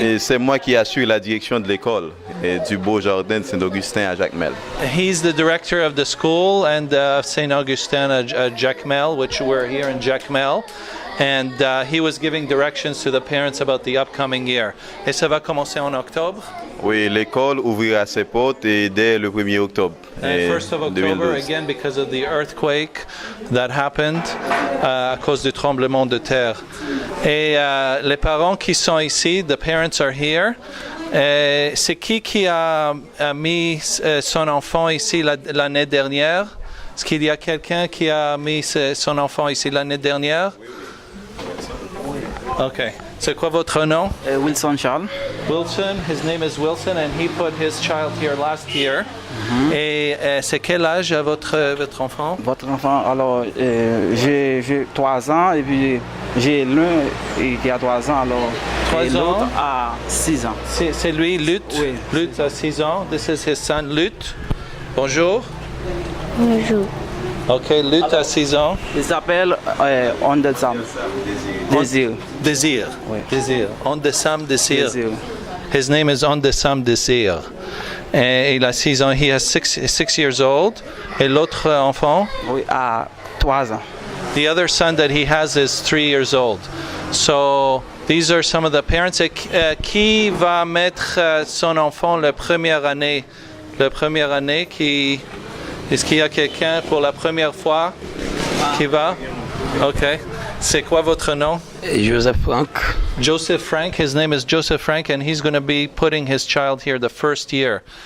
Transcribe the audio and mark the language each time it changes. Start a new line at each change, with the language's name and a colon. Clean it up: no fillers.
French: Oui, c'est moi qui assure la direction de l'école et du beau jardin de Saint-Augustin à Jacmel.
English: He's the director of the school and St. Augustine at Jacmel, which we're here in Jacmel. And he was giving directions to the parents about the upcoming year.
French: Et ça va commencer en octobre? Oui, l'école ouvrira ses portes dès le 1er octobre.
English: And 1st of October, 2012. again, because of the earthquake that happened
French: à cause du tremblement de terre. Et les parents qui sont ici,
English: the parents are here.
French: C'est qui a mis son enfant ici l'année dernière? Est-ce qu'il y a quelqu'un qui a mis son enfant ici l'année dernière? Okay. C'est quoi votre nom? Wilson Charles. Wilson.
English: His name is Wilson, and he put his child here last year.
French: Et c'est quel âge votre enfant? Votre enfant, alors, j'ai 3 ans et puis j'ai l'un qui a 3 ans, alors. 3 et l'autre ans? a 6 ans. C'est lui, Lutte? Oui. Lutte a 6 ans.
English: This is his son, Lutte.
French: Bonjour. Bonjour. Ok, Lutte a 6 ans. Il s'appelle On the Sam. Désir. Désir. Oui. Désir. On the Sam Désir. Désir.
English: His name is On the Sam Désir.
French: Et il a 6 ans.
English: He has 6 years old.
French: Et l'autre enfant? Oui, à 3 ans.
English: The other son that he has is 3 years old. So these are some of the parents.
French: Et, qui va mettre son enfant la première année? La première année qui... Est-ce qu'il y a quelqu'un pour la première fois qui va? Ok. C'est quoi votre nom? Joseph Frank. Joseph Frank.
English: His name is Joseph Frank, and he's going to be putting his child here the first year.